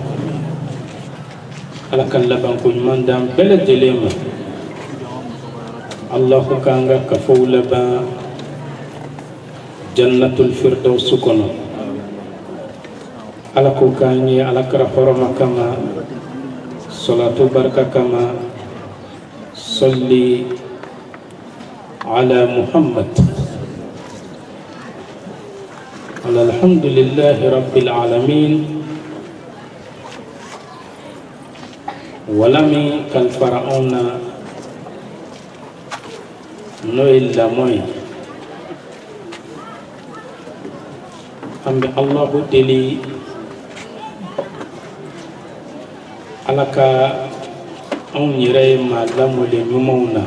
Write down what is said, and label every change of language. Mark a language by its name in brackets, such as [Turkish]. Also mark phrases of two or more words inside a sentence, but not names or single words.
[Bambara] Ala ka labanko ɲuman d'an bɛɛ lajɛlen ma. Allahu k'an ka kafow laban [Arabic] جنة الفردوس [Bambara] kɔnɔ. Ala ko k'an ye alakira hɔrɔma kama, salatu barika kama, [Arabic] صل على محمد. الحمد لله رب العالمين. [Bambara] Walami kalfara anw na n'o ye lamɔ ye. An bɛ Allahu deli Ala ka anw yɛrɛ ye maa lamɔlen ɲumanw na.